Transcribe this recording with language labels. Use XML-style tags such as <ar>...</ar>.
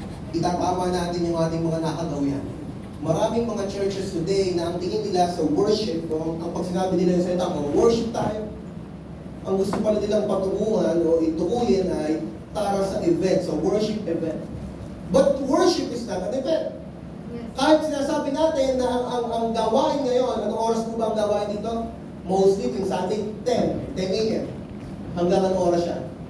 <tl>Itatama natin yung ating mga nakagawian. Maraming mga</tl> <en>churches today</en> <tl>na ang tingin nila sa worship, ang pag sinabi nila yung salita, worship tayo. Ang gusto pala nilang patunguhan o itukuyin ay para sa event, sa worship event.</tl> <en>But worship is not an event.</en> <tl>Kahit sinasabi natin na ang gawain ngayon, anong oras po ba ang gawain dito? Mostly yung Sunday, 10 a.m. Hanggang anong oras siya?</tl>